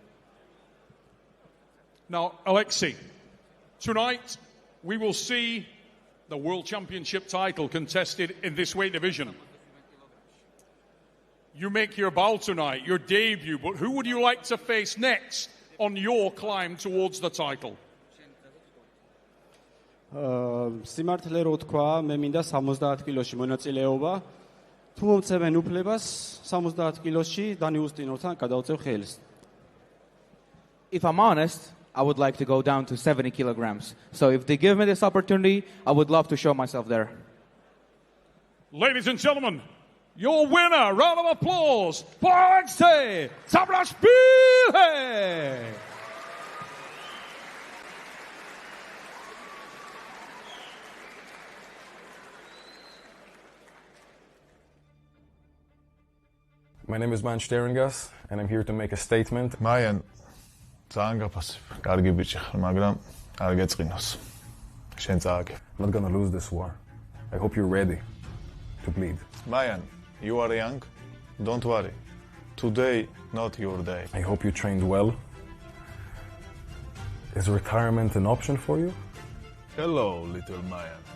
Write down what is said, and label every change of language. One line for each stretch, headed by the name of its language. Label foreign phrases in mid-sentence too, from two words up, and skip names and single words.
English: Now, Alexei, tonight we will see the World Championship title contested in this weight division. You make your bow tonight, your debut, but who would you like to face next on your climb towards the title?
Georgian: სიმართლე რო თქვა, მე მინდა 70 კილოში მონაწილეობა. თუ მომწევენ უფლებას 70 კილოში დანი უსტინოვთან გადავწევ ხელს.
English: If I'm honest, I would like to go down to 70 kilograms. So if they give me this opportunity, I would love to show myself there. Ladies and gentlemen, your winner, round of applause for Alexei Tabrashvili! My name is SHTERENGAS, and I'm here to make a statement.
Georgian: Mayan, ძალიან გაფასებ. კარგი ბიჭი ხარ, მაგრამ არ გეწყინოს. შენ წააგე.
English: I'm not gonna lose this war. I hope you're ready to bleed. Mayan, you are young. Don't worry. Today, not your day. I hope you trained well. Is retirement an option for you? Hello, little Mayan.